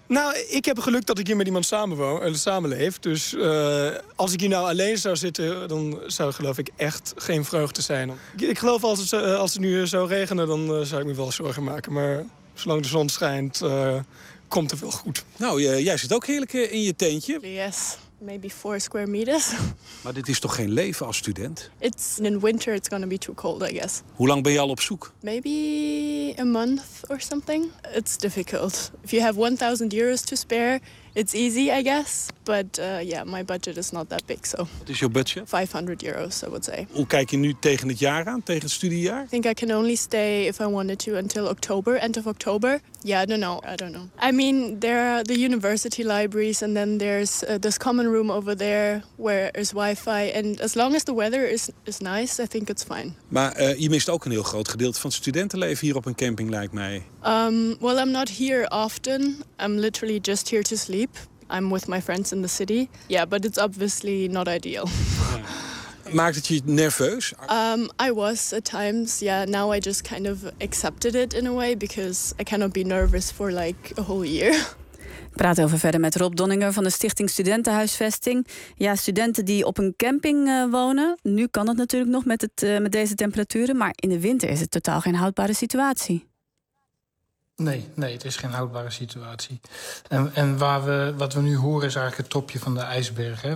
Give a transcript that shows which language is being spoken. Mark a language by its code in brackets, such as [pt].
[nl] Nou, ik heb geluk dat ik hier met iemand samenleef. Dus als ik hier nou alleen zou zitten, dan zou geloof ik echt geen vreugde zijn. Ik geloof als het nu zou regenen, dan zou ik me wel zorgen maken. Maar zolang de zon schijnt, komt er wel goed. Nou, jij zit ook heerlijk in je tentje. [en] Yes, maybe 4 square meters. [nl] Maar dit is toch geen leven als student? [en] It's in winter, it's gonna be too cold, I guess. [nl] Hoe lang ben je al op zoek? [en] Maybe a month or something. It's difficult. If you have 1000 euros to spare, it's easy, I guess. But yeah, my budget is not that big, so. [nl] Wat [en] is your budget? 500 euros, I would say. [nl] Hoe kijk je nu tegen het jaar aan, tegen het studiejaar? [en] I think I can only stay if I wanted to until October, end of October. Yeah, I don't know. I mean, there are the university libraries and then there's this common room over there where is wifi. And as long as the weather is nice, I think it's fine. [nl] Maar je mist ook een heel groot gedeelte van het studentenleven hier op een camping, lijkt mij. [en] Well, I'm not here often. I'm literally just here to sleep. I'm with my friends in the city. Yeah, but it's obviously not ideal. [nl] Maakt het je nerveus? [en] I was at times. Yeah, now I just kind of accepted it in a way because I cannot be nervous for like a whole year. [nl] Ik praat over verder met Rob Donninger van de Stichting Studentenhuisvesting. Ja, studenten die op een camping wonen. Nu kan dat natuurlijk nog met deze temperaturen, maar in de winter is het totaal geen houdbare situatie. Nee, het is geen houdbare situatie. En wat we nu horen is eigenlijk het topje van de ijsberg. Hè.